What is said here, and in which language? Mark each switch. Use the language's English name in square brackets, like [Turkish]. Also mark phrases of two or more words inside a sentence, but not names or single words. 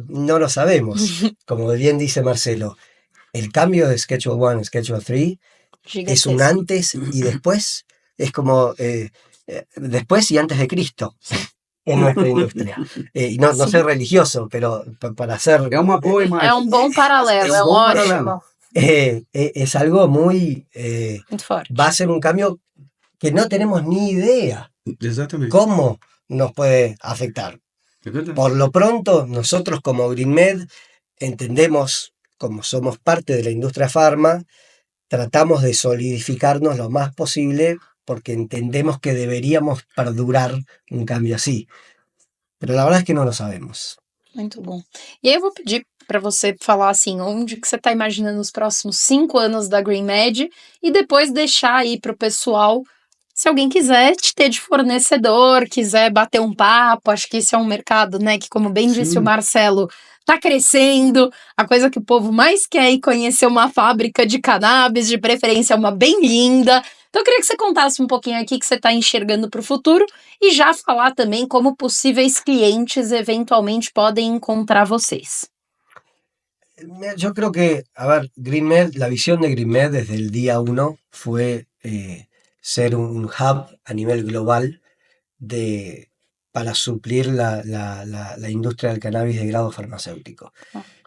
[Spanish] No lo sabemos. Como bien dice Marcelo, el cambio de Schedule 1 a Schedule 3 es un Gigantesco. antes y después, es como después y antes de Cristo en nuestra industria. Y no [Portuguese] Sim. [Spanish] ser religioso, pero para hacer... [Portuguese] É uma boa É imagem. um bom paralelo, É é um bom ótimo. paralelo. [Spanish] es algo muy... [Portuguese] Muito forte. [Spanish] va a ser un cambio que no tenemos ni idea [Portuguese] Exatamente. [Spanish] cómo nos puede afectar. [Portuguese] É verdade. [Spanish] Por lo pronto, nosotros como GreenMed entendemos, como somos parte de la industria farma, tratamos de solidificarnos lo más posible porque entendemos que deberíamos perdurar un cambio así. Pero la verdad es que no lo sabemos. [Portuguese] Muito bom. E aí eu vou pedir para você falar assim, onde que você está imaginando os próximos 5 anos da GreenMed e depois deixar aí para o pessoal, se alguém quiser te ter de fornecedor, quiser bater um papo, acho que esse é um mercado, né, que como bem disse o Sim. Marcelo, tá crescendo, a coisa que o povo mais quer é ir conhecer uma fábrica de cannabis, de preferência uma bem linda. Então eu queria que você contasse um pouquinho aqui que você está enxergando para o futuro e já falar também como possíveis clientes eventualmente podem encontrar vocês. [Spanish] Yo creo que, a ver, GreenMed, la visión de GreenMed desde el día 1 fue ser un hub a nivel global para suplir la industria del cannabis de grado farmacéutico. Ah.